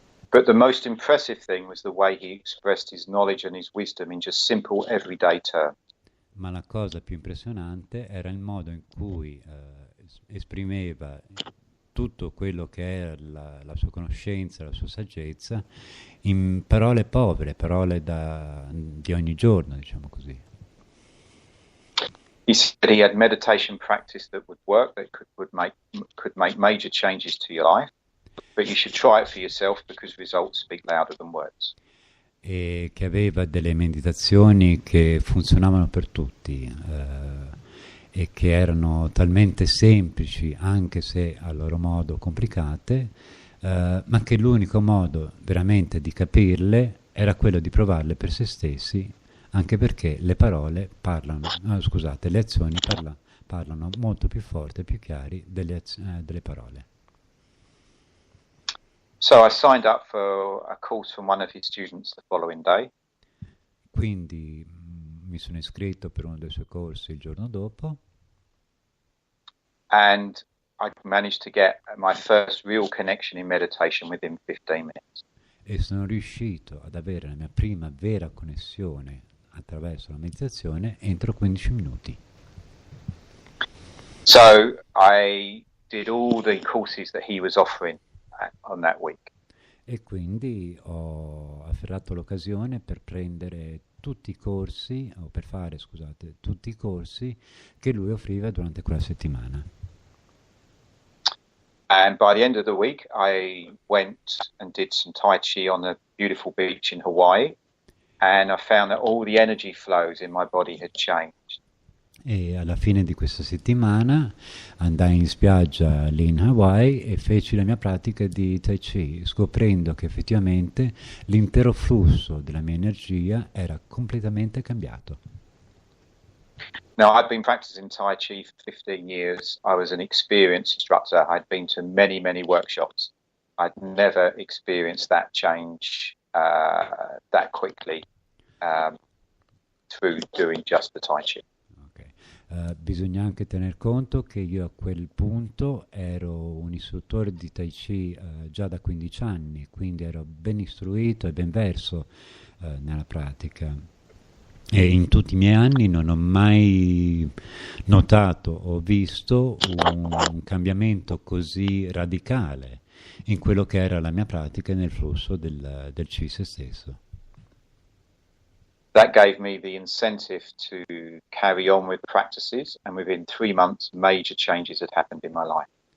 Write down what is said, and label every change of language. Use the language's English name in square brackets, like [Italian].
[English] But the most impressive thing was the way he expressed his knowledge and his wisdom in just simple everyday terms. [Italian] Ma la cosa più impressionante era il modo in cui esprimeva tutto quello che era la sua conoscenza, la sua saggezza, in parole povere, parole di ogni giorno, diciamo così. [English] He said he had meditation practice that would work, that could make major changes to your life, but you should try it for yourself because results speak louder than words. [Italian] E che aveva delle meditazioni che funzionavano per tutti e che erano talmente semplici, anche se a loro modo complicate, ma che l'unico modo veramente di capirle era quello di provarle per se stessi, anche perché le parole parlano, le azioni parlano molto più forte e più chiari delle parole. [English] So I signed up for a course from one of his students the following day. [Italian] Quindi mi sono iscritto per uno dei suoi corsi il giorno dopo. [English] And I managed to get my first real connection in meditation within 15 minutes. [Italian] E sono riuscito ad avere la mia prima vera connessione attraverso la meditazione entro 15 minuti. [English] So I did all the courses that he was offering on that week. [Italian] E quindi ho afferrato l'occasione per prendere tutti i corsi, o per fare, tutti i corsi che lui offriva durante quella settimana. [English] And by the end of the week, I went and did some Tai Chi on a beautiful beach in Hawaii, and I found that all the energy flows in my body had changed. [Italian] E alla fine di questa settimana andai in spiaggia lì in Hawaii e feci la mia pratica di Tai Chi, scoprendo che effettivamente l'intero flusso della mia energia era completamente cambiato. [English] Now, I've been practicing Tai Chi for 15 years. I was an experienced instructor. I'd been to many, many workshops. I'd never experienced that change that quickly through doing just the Tai Chi. [Italian] Bisogna anche tener conto che io a quel punto ero un istruttore di Tai Chi già da 15 anni, quindi ero ben istruito e ben verso nella pratica. E in tutti i miei anni non ho mai notato o visto un cambiamento così radicale in quello che era la mia pratica e nel flusso del Chi se stesso. [English] That gave me the incentive to carry on with practices, and within 3 months major changes had happened in my life.